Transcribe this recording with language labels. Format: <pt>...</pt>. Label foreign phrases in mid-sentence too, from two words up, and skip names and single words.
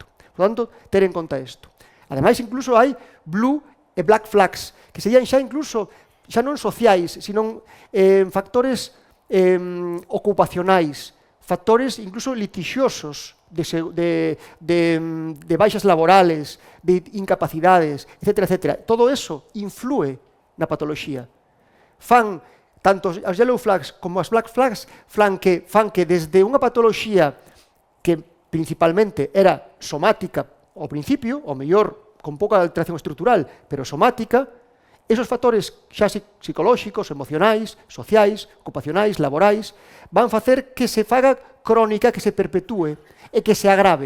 <gl>Por tanto, ter en conta isto. Ademais, incluso hai blue e</gl> <en>black flags,</en> <gl>que serían xa incluso, xa non sociais, sino factores ocupacionais, factores incluso litixiosos de baixas laborales, de incapacidades, etc. etc. Todo eso influe na patoloxía. Fan, tanto as</gl> <en>yellow flags</en> <gl>como as</gl> <en>black flags,</en> <gl>fan que desde unha patoloxía que principalmente era somática ao principio, ou mellor, con pouca alteración estrutural, pero somática, esos factores xa psicolóxicos, emocionais, sociais, ocupacionais, laborais, van facer que se faga crónica, que se perpetúe e que se agrave.</gl>